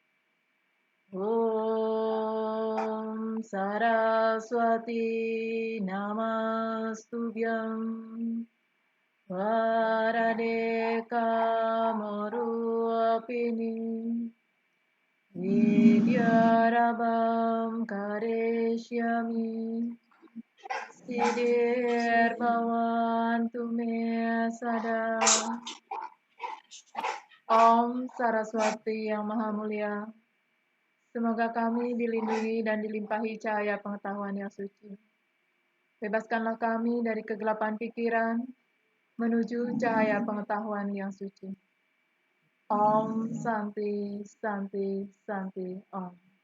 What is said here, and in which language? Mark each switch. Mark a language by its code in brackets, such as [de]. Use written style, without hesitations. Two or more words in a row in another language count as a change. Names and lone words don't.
[sa] Om Saraswati Namastubhyam Varade Kamorupini Vidyarabham Kareshyami Siddhir Bhavantu Me Sada. [id] Om Saraswati yang Maha Mulia, Semoga kami dilindungi dan dilimpahi cahaya pengetahuan yang suci. Bebaskanlah kami dari kegelapan pikiran menuju cahaya pengetahuan yang suci. [sa] Om Santi Santi Santi Om.